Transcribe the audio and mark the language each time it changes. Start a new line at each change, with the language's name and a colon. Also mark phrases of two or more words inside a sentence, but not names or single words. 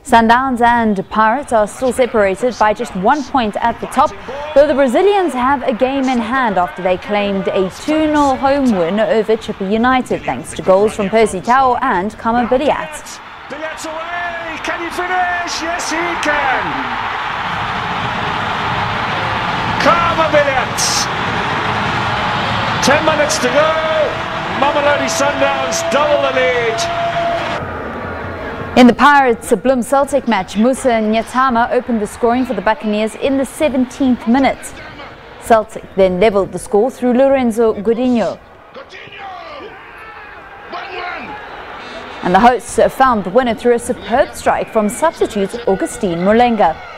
English: Sundowns and Pirates are still separated by just 1 point at the top, though the Brazilians have a game in hand after they claimed a 2-0 home win over Chippa United thanks to goals from Percy Tau and Kama Billiat. Billiat's away! Can he finish? Yes, he can! Kama Billiat! 10 minutes to go! Mamelodi Sundowns double the lead! In the Pirates' Bloem Celtic match, Musa Nyatama opened the scoring for the Buccaneers in the 17th minute. Celtic then levelled the score through Lorenzo Godinho. And the hosts found the winner through a superb strike from substitute Augustine Mulenga.